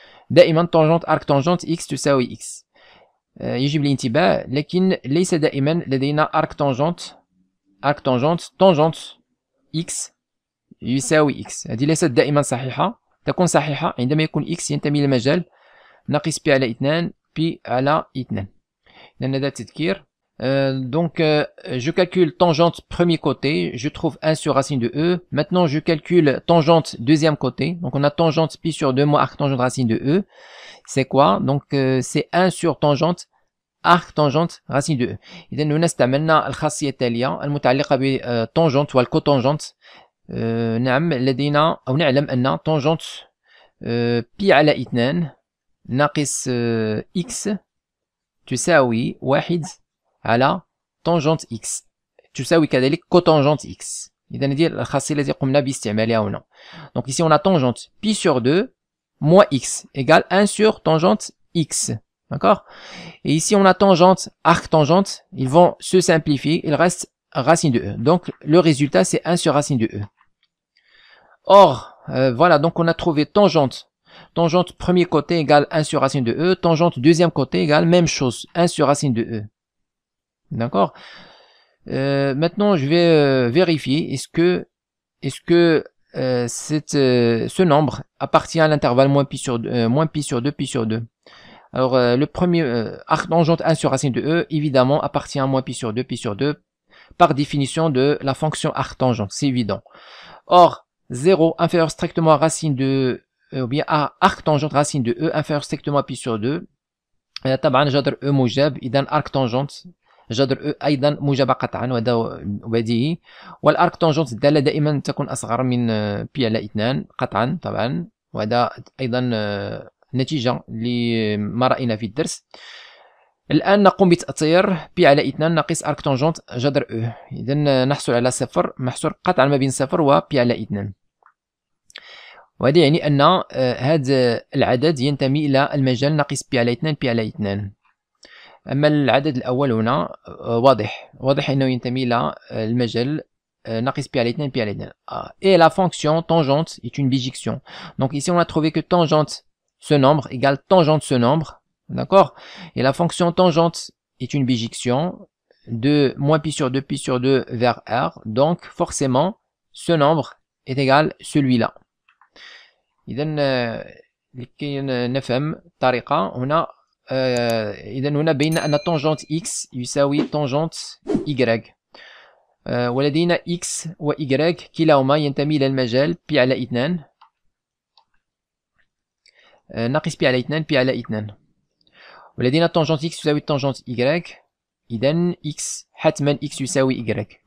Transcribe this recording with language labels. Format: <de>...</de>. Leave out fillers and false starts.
<ar>دائما طنجنت arctangente x تساوي x. يجب الانتباه، لكن ليس دائما لدينا arctangente tangente x يساوي x. هذه ليست دائما صحيحة، تكون صحيحة عندما يكون x ينتمي للمجال ناقص pi على 2 pi على 2. إذن هذا تذكير.</ar> <fr>Donc je calcule tangente premier côté, je trouve 1 sur racine de e. Maintenant je calcule tangente deuxième côté, donc on a tangente pi sur 2 moins arctangente racine de e. C'est quoi? Donc c'est 1 sur tangente arctangente racine de e.</fr> <ar>إذا هنا استعملنا الخاصية التالية المتعلقة بالتانجنت والكوتانجنت. نعم لدينا أو نعلم أن تانجنت pi على 2 ناقص x تساوي 1 على tangente x تساوي كذلك cotangente x. إذا هذه الخاصية التي قمنا باستعمالها هنا.</ar> <fr>Donc ici on a tangente pi sur 2 moins x égale 1 sur tangente x. D'accord? Et ici on a tangente arctangente, ils vont se simplifier, il reste racine de e. Donc le résultat c'est 1 sur racine de e. Or, voilà, donc on a trouvé tangente premier côté égale 1 sur racine de e, tangente deuxième côté égale même chose, 1 sur racine de e. D'accord? Maintenant, je vais vérifier est-ce que ce nombre appartient à l'intervalle moins pi sur 2, pi sur 2. Alors, le premier arctangente 1 sur racine de e, évidemment, appartient à moins pi sur 2, pi sur 2, par définition de la fonction arctangente, c'est évident. Or, 0 inférieur strictement à racine de ou bien à arctangente racine de e inférieur strictement à pi sur 2.</fr> <ar>طبعا جذر e موجب، إذا arctangente جذر e أيضا موجبة قطعا، وهذا بديهي. والاركتانجنت الدالة دائما تكون أصغر من pi على 2 قطعا طبعا، وهذا أيضا نتيجة لما رأينا في الدرس. الآن نقوم بتأطير pi على 2 ناقص arctangente جذر e. إذا نحصل على صفر، محصور قطعا ما بين صفر و pi على 2. وهذا يعني أن هذا العدد ينتمي إلى المجال ناقص pi على 2 pi على 2. أما العدد الأول هنا واضح أنه ينتمي إلى المجال ناقص pi على 2 pi على 2.</ar> <fr>Et la fonction tangente est une bijection. Donc ici on a trouvé que tangente ce nombre égale tangente ce nombre, d'accord? Et la fonction tangente est une bijection de moins pi sur 2 vers R, donc forcément ce nombre est égal à celui-là.</fr> <ar>إذا لكي نفهم الطريقة هنا إذا هنا بين أن tangente x يساوي tangente y ولدينا x و y كلاهما ينتمي إلى المجال بي على 2 ناقص بي على 2 بي على 2 ولدينا tangente x يساوي tangente y إذا x حتما x يساوي y.</ar>